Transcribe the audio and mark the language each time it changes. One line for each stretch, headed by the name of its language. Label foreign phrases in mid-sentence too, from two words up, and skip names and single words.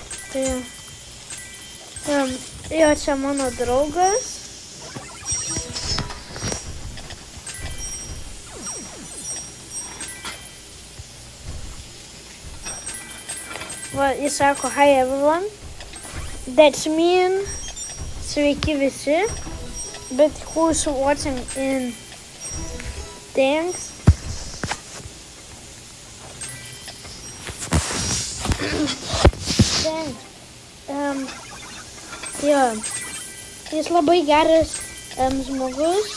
Lithuanian: Tai jo čia mano draugas. Va, jis sako,
English: hi everyone. That's mean,
Lithuanian: sveiki visi.
English: But who's watching in thanks. Thanks.
Lithuanian: Jo, jis labai geras žmogus.